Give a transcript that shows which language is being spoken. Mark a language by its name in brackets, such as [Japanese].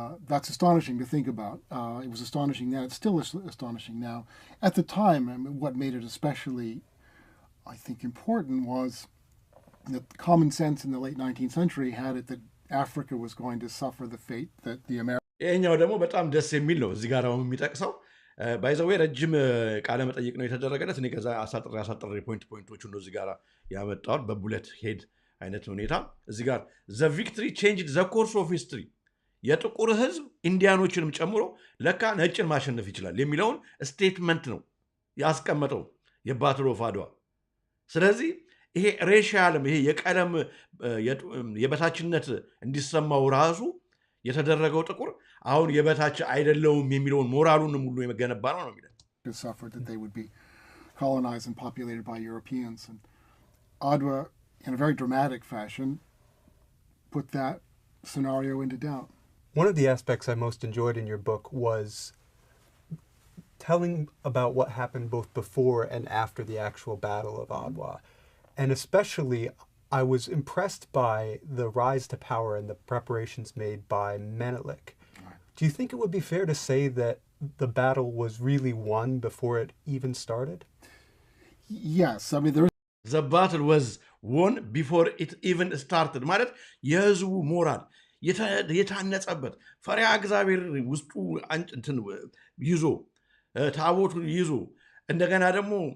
[English] That's astonishing to think about. It was astonishing then. It's still astonishing now. At the time, what made it especially, I think, important was that common sense in the late 19th century had it that Africa was going to suffer the fate that the Americans. [Amharic] ይሄኛው ደግሞ በጣም ደስ የሚል ነው። እዚህ ጋር የሚጠቅሰው ባይዘዌ ረጅም ቃለ መጠይቅ ነው የተደረገለት። እኔ ከዛ አሳጥሬ ፖይንቶቹን ነው እዚህ ጋር ያመጣሁት በቡሌት ሄድ አይነት ሁኔታ። እዚህ ጋር [English] the victory changed the course of history [Amharic] የጥቁር ህዝብ ኢንዲያኖችንም ጨምሮ ለካ ነጭን ማሸነፍ ይችላል የሚለውን ስቴትመንት ነው ያስቀመጠው የባትል ኦፍ አድዋ። ስለዚህ ይሄ ሬሻልም ይሄ የቀለም የበታችነት እንዲሰማው ራሱ የተደረገው ጥቁር አሁን የበታች አይደለውም የሚለውን ሞራሉንም ሁሉ የመገነባ ነው የሚለው። [English] Suffered that they would be colonized and populated by Europeans, and Adwa, in a very dramatic fashion, put that scenario into doubt. One of the aspects I most enjoyed in your book was telling about what happened both before and after the actual Battle of Adwa. And especially, I was impressed by the rise to power and the preparations made by Menelik. Do you think it would be fair to say that the battle was really won before it even started? Yes. I mean, the battle was won before it even started. [Amharic] ማለት የህዝቡ ሞራል የታነጸበት ፈሪሃ እግዚአብሔር ውስጡ እንትን ይዞ ታቦቱን ይዞ እንደገና ደግሞ